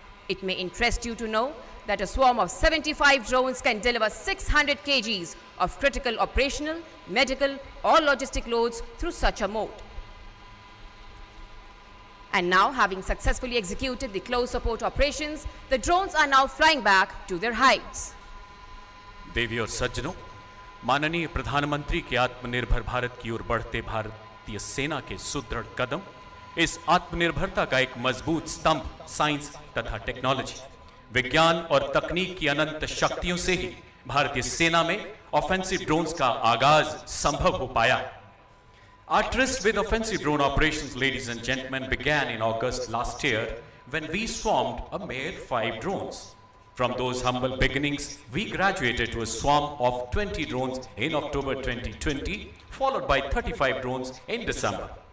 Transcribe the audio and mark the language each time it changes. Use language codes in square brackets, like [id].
[en] It may interest you to know that a swarm of 75 drones can deliver 600 kgs of critical operational, medical or logistic loads through such a mode. And now, having successfully executed the close support operations, the drones are now flying back to their hides. [hi] देवी और सज्जनों, माननीय प्रधानमंत्री के आत्मनिर्भर भारत की ओर बढ़ते भारतीय सेना के सुदृढ़ कदम, इस आत्मनिर्भरता का एक मजबूत स्तंभ साइंस तथा टेक्नोलॉजी। विज्ञान और तकनीक की अनंत शक्तियों से ही भारतीय सेना में ऑफेंसिव ड्रोन्स का आगाज संभव हो पाया। [en] Our tryst with offensive drone operations, ladies and gentlemen, began in August last year when we swarmed a mere 5 drones. From those humble beginnings, we graduated to a swarm of 20 drones in October 2020, followed by 35 drones in December.